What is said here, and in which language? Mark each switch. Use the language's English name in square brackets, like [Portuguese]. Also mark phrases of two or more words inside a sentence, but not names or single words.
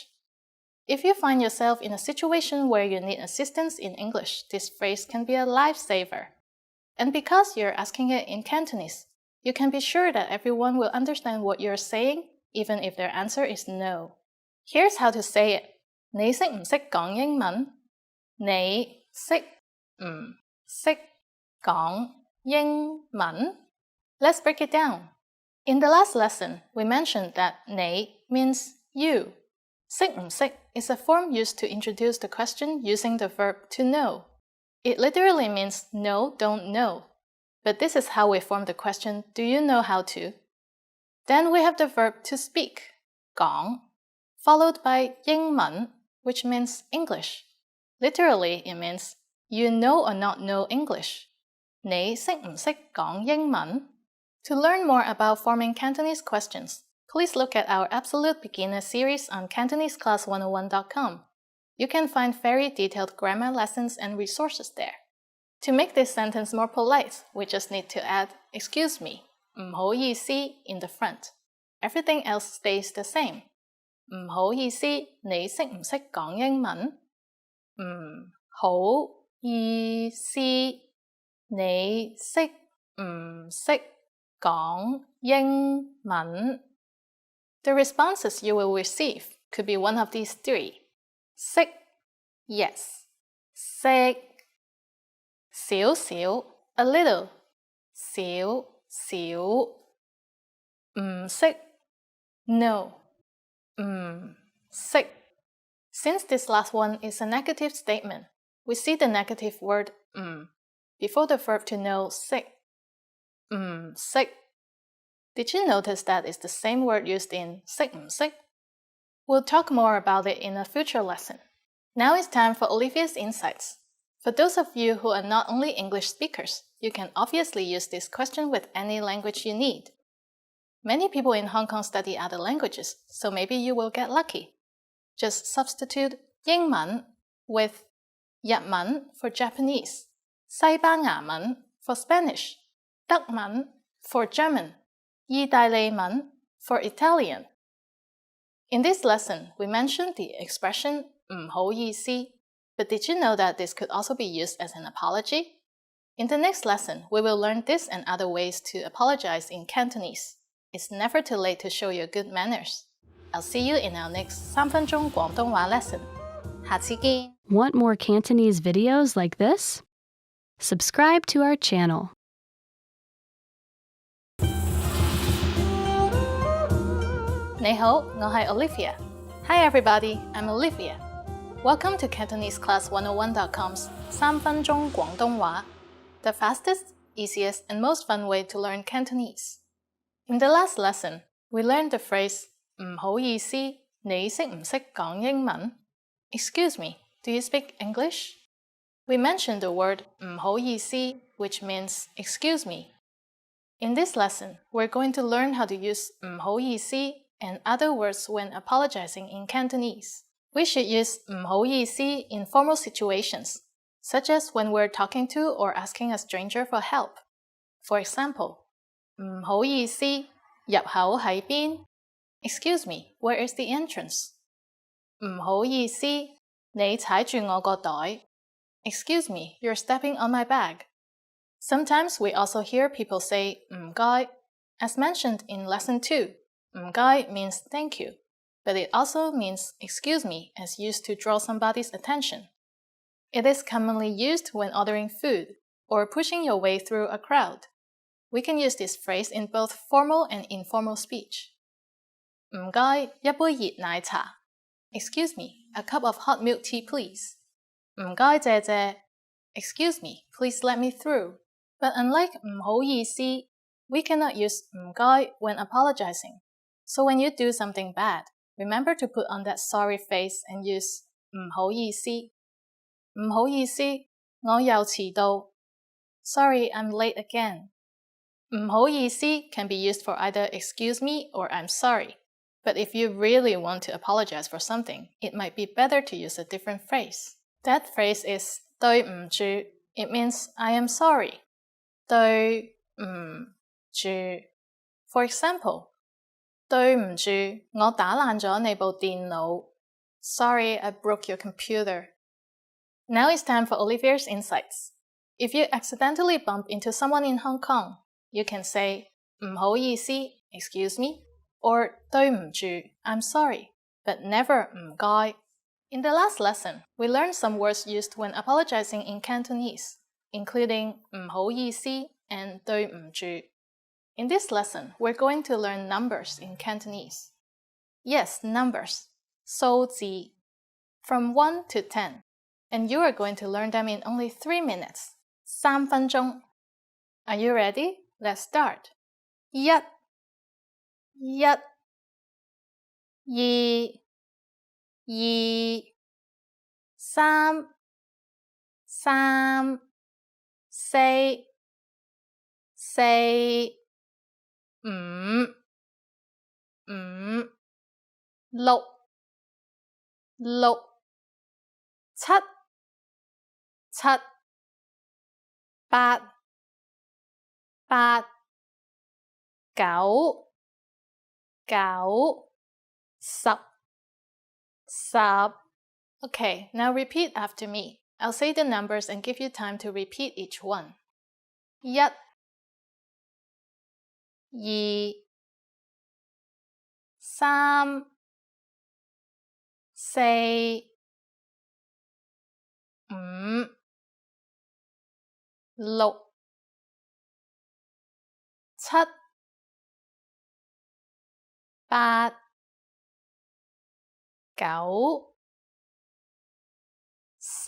[English] If you find yourself in a situation where you need assistance in English, this phrase can be a lifesaver. And because you're asking it in Cantonese, you can be sure that everyone will understand what you're saying, even if their answer is no. Here's how to say it. [Cantonese] 你識唔識講英文? 你識唔識講英文? [English] Let's break it down. In the last lesson, we mentioned that 你 means you. 識唔識 is a form used to introduce the question using the verb to know. It literally means know, don't know. But this is how we form the question, do you know how to? Then we have the verb to speak, 講, followed by 英文, which means English. Literally, it means you know or not know English. 你識唔識講英文? To learn more about forming Cantonese questions, please look at our Absolute Beginner series on CantoneseClass101.com. You can find very detailed grammar lessons and resources there. To make this sentence more polite, we just need to add excuse me, [Cantonese] 唔好意思 [English] in the front. Everything else stays the same. [Cantonese] 唔好意思，你識唔識講英文？唔好意思，你識唔識講英文？ [English] The responses you will receive could be one of these three. 識 yes. [Cantonese] 識少少 [English] a little. [Cantonese] 少少唔識 no. 唔識 [English] Since this last one is a negative statement, we see the negative word 唔 before the verb to know [Cantonese] 識 唔識 [English] Did you notice that it's the same word used in [Cantonese] 識唔識? [English] We'll talk more about it in a future lesson. Now it's time for Olivia's insights. For those of you who are not only English speakers, you can obviously use this question with any language you need. Many people in Hong Kong study other languages, so maybe you will get lucky. Just substitute 英文 with 日文 for Japanese, 西班牙文 for Spanish, 德文 for German, 意大利文 for Italian. In this lesson, we mentioned the expression [Cantonese] 唔好意思, [English] but did you know that this could also be used as an apology? In the next lesson, we will learn this and other ways to apologize in Cantonese. It's never too late to show your good manners. I'll see you in our next 3 分鐘廣東話 lesson. [Cantonese] 下次見! [English] Want more Cantonese videos like this? Subscribe to our channel. [Cantonese] 你好，我係 Olivia. [English] Hi everybody, I'm Olivia. Welcome to CantoneseClass101.com's 3 分鐘廣東話, the fastest, easiest, and most fun way to learn Cantonese. In the last lesson, we learned the phrase [Cantonese] 唔好意思，你識唔識講英文? [English] Excuse me, do you speak English? We mentioned the word [Cantonese] 唔好意思, [English] which means excuse me. In this lesson, we're going to learn how to use [Cantonese] 唔好意思 [English] and other words when apologizing in Cantonese. We should use [Cantonese] 唔好意思 [English] in formal situations, such as when we're talking to or asking a stranger for help. For example, [Cantonese] 唔好意思，入口喺邊? [English] Excuse me, where is the entrance? [Cantonese] 唔好意思，你踩住我個袋. [English] Excuse me, you're stepping on my bag. Sometimes we also hear people say 唔該. As mentioned in lesson 2, 唔該 means thank you, but it also means excuse me as used to draw somebody's attention. It is commonly used when ordering food or pushing your way through a crowd. We can use this phrase in both formal and informal speech. [Cantonese] 唔該，一杯熱奶茶. [English] Excuse me, a cup of hot milk tea please. [Cantonese] 唔該謝謝. [English] Excuse me, please let me through. But unlike [Cantonese] 唔好意思, [English] we cannot use 唔該 when apologizing. So when you do something bad, remember to put on that sorry face and use [Cantonese] 唔好意思. 唔好意思，我又遲到. [English] Sorry, I'm late again. [Cantonese] 唔好意思 [English] can be used for either excuse me or I'm sorry. But if you really want to apologize for something, it might be better to use a different phrase. That phrase is [Cantonese] 對唔住. [English] It means I am sorry. [Cantonese] 對唔住. [English] For example, [Cantonese] 對唔住，我打爛咗你部電腦. [English] Sorry, I broke your computer. Now it's time for Olivia's insights. If you accidentally bump into someone in Hong Kong, you can say [Cantonese] 唔好意思, [English] excuse me, or [Cantonese] 對唔住, [English] I'm sorry, but never 唔該. In the last lesson, we learned some words used when apologizing in Cantonese, including [Cantonese] 唔好意思 [English] and [Cantonese] 對唔住. [English] In this lesson, we're going to learn numbers in Cantonese. Yes, numbers. 數字 from 1 to 10. And you are going to learn them in only 3 minutes. [Cantonese] 3 分鐘. [English] Are you ready? Let's start. [Cantonese] 一、二、三、四、五、六、七、八、九、 [English] 十。Okay, now repeat after me. I'll say the numbers and give you time to repeat each one. [Cantonese] 一、二、三、四、五、六、七、八、九、十.